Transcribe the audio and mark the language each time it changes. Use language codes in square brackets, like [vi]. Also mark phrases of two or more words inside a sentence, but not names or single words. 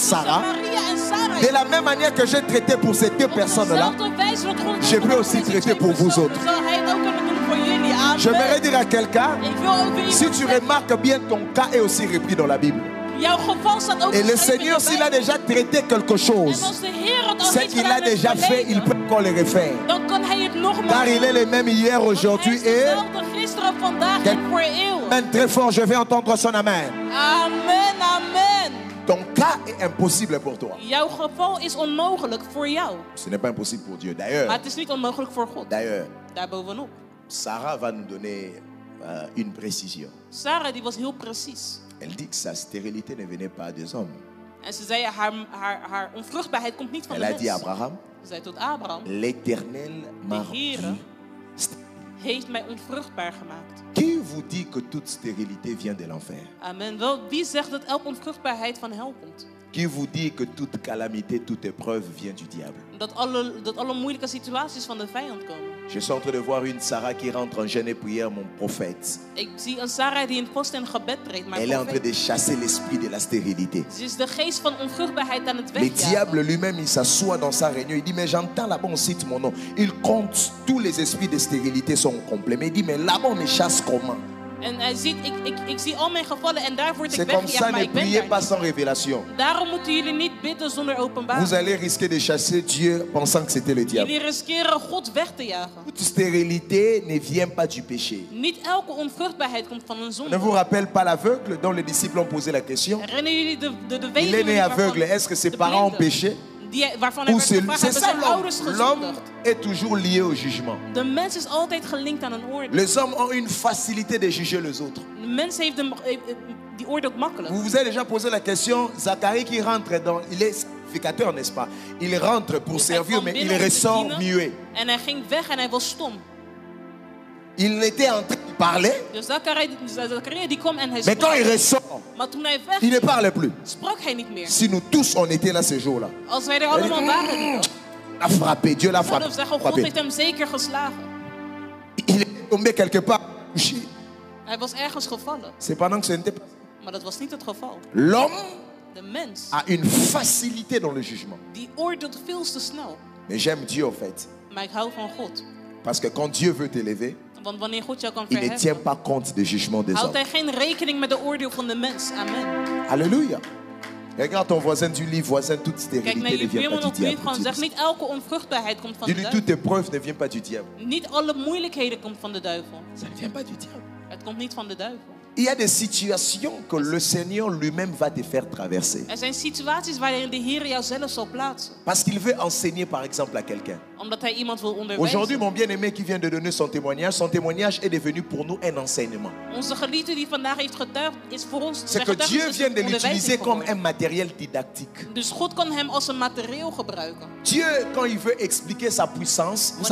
[nl] tussen Sarah, Maria en Sarah. [fr] de la même manière que j'ai traité pour ces deux [nl] Op [fr] personnes-là, [nl] dezelfde wijze dat God [fr] je peux aussi [nl] deze twee [fr] traiter pour vous [nl] personen, [fr] autres. [nl] zal hij het ook kunnen doen voor jullie. [fr] Amen. j'aimerais dire à quelqu'un, [nl] Ik wil ook weer [fr] si [nl] iemand [fr] tu [nl] zeggen, [fr] remarques bien, ton cas est aussi repris dans la Bible. [nl] jouw geval staat ook [fr] Et le [nl] geschreven in [fr] Seigneur, [nl] de [fr] s'il a [nl] Bijbel. [fr] déjà traité quelque [nl] En [fr] chose, [nl] als de Heer het al [fr] ce [nl] heeft [fr] qu'il [nl] gedaan [fr] a [nl] in het [fr] déjà fait, il [nl] verleden, [fr] peut encore le refaire. [nl] dan kan hij het nogmaals [fr] Car il est le même hier, [nl] Want hij [fr] aujourd'hui [nl] is [fr] et... [nl] dezelfde gisteren, vandaag en voor eeuwig. [fr] Amen, très fort, je vais entendre son amen. Amen, amen. Ton cas est impossible pour toi. [nl] Jouw geval is onmogelijk voor jou. [fr] Ce n'est pas impossible pour Dieu. [nl] Maar [fr] D'ailleurs, [nl] het is niet onmogelijk voor God. Daarbovenop. [fr] Sarah va nous donner une précision. [nl] Sarah die was heel precies. [fr] Elle dit que sa stérilité ne venait pas des hommes. [nl] En ze zei, haar onvruchtbaarheid komt niet van [fr] Elle [nl] de [fr] a dit à [nl] mens. [fr] Abraham, [nl] Ze zei tot Abraham, [fr] l'Éternel m'a [nl] de Heere [fr] rendu. [nl] heeft mij onvruchtbaar gemaakt. [fr] Qui vous dit que toute stérilité vient de l'enfer? Amen. [nl] Wel, wie zegt dat elke onvruchtbaarheid van hel komt? [fr] Qui vous dit que toute calamité, toute épreuve vient du diable? [nl] Dat alle moeilijke situaties van de vijand komen. [fr] Je suis en train de voir une Sarah qui rentre en jeûne et prière, mon prophète. [nl] Ik zie een Sarah die in post en gebed treedt. Maar [fr] Elle est en train de chasser l'esprit de la stérilité. [nl] ze is de geest van onvruchtbaarheid aan het [fr] Le [nl] wegjagen. [fr] diable lui-même, il s'assoit dans sa réunion. Il dit, mais j'entends là-bas, on cite mon nom. Il compte, tous les esprits de stérilité sont complets. Mais il dit, mais là-bas, on me chasse comment? [nl] En hij ziet, ik zie al mijn gevallen en daar word ik [fr] C'est comme ça, [nl] weggejaagd, maar [fr] ne [nl] ik ben [fr] priez [nl] daar [fr] pas [nl] niet. [fr] sans révélation. [nl] Daarom moeten jullie niet bidden zonder openbaring. [fr] Vous allez risquer de chasser Dieu pensant que c'était le diable. [nl] Jullie riskeren God weg te jagen. [fr] Toute stérilité ne vient pas du péché. [nl] Niet elke onvruchtbaarheid komt van een [fr] Ne [nl] zonde. [fr] vous rappelle pas l'aveugle dont les disciples ont posé la question? [nl] Herinneren jullie de [fr] Il est [nl] weduwe [fr] né aveugle. Est-ce que ses parents ont péché? [nl] Waarvan hij [fr] Ou [nl] werd [fr] c'est [nl] gevraagd, [fr] c'est [nl] hebben [fr] ça [nl] zijn ouders [fr] l'homme? L'homme [nl] gezondigd? [fr] est toujours lié au jugement. [nl] De mens is altijd gelinkt aan een oordeel. [fr] Les hommes ont une facilité de juger les autres. [nl] De mens heeft die oordeelt makkelijk. [fr] Vous vous avez déjà posé la question, Zacharie qui rentre dans... Il est sacrificateur, n'est-ce pas? Il rentre pour [nl] Hij [fr] servir, [nl] kwam [fr] mais il [nl] binnen om te [fr] ressort [nl] dienen [fr] muet. [nl] En hij ging weg en hij was stom. [fr] Il était en train de parler, [nl] Dus Zacharia die kwam en hij [fr] mais quand il [nl] sprak. [fr] ressort, [nl] Maar toen hij [fr] il ne [nl] weg [fr] parle plus. [nl] sprak hij niet meer. [fr] Si nous tous, on était là ce jour-là, [nl] Als wij er allemaal waren, [fr] il a frappé, Dieu l'a [nl] zouden we zeggen, God [fr] frappé. [nl] heeft hem zeker geslagen. [fr] Il est tombé quelque part, couché. [nl] Hij was ergens gevallen. [fr] C'est pendant que ce n'était pas... [nl] Maar dat was niet het geval. [fr] L'homme [nl] De mens, [fr] a une facilité dans le jugement. [nl] die oordeelt veel te snel. [fr] Mais j'aime Dieu, en fait. [nl] Maar ik hou van God. [fr] Parce que quand Dieu veut t'élever, [nl] Want wanneer God jou kan [fr] il ne tient [nl] verheffen, [fr] pas compte des jugements des [nl] houdt [fr] hommes. [nl] hij geen rekening met de oordeel van de mens. [fr] Amen. Alléluia. Regarde ton voisin, tu lis, voisin, toute [nl] Kijk [fr] stérilité [nl] naar [fr] ne [nl] je [fr] vient [nl] buurman [fr] pas [nl] of [fr] du diable. [nl] buurvrouw en zeg niet elke onvruchtbaarheid komt van de [fr] Dis-lui, [nl] duivel. [fr] toute épreuve ne vient pas du diable. [nl] Niet alle moeilijkheden komt van de duivel. [fr] Ça ne vient pas du diable. [nl] Het komt niet van de duivel. [fr] Il y a des situations que le Seigneur lui-même va te faire traverser. [nl] Er zijn situaties waarin de Heer jou zelf zal plaatsen. [fr] Parce qu'il veut enseigner par exemple à quelqu'un. [nl] Omdat hij iemand wil [fr] Aujourd'hui, [nl] onderwijzen. [fr] mon bien-aimé qui vient de donner son témoignage est devenu pour nous un enseignement. [nl] Onze geliefde die vandaag heeft getuigd, is voor ons [fr] C'est [nl] zijn [fr] que [nl] getuigenis [fr] Dieu [nl] is [fr] vient [nl] een [fr] de l'utiliser [nl] onderwijzing [fr] comme un [nl] geworden. [fr] matériel didactique. [nl] Dus God kan hem als een materieel gebruiken. [fr] Dieu, quand il veut expliquer sa puissance, vous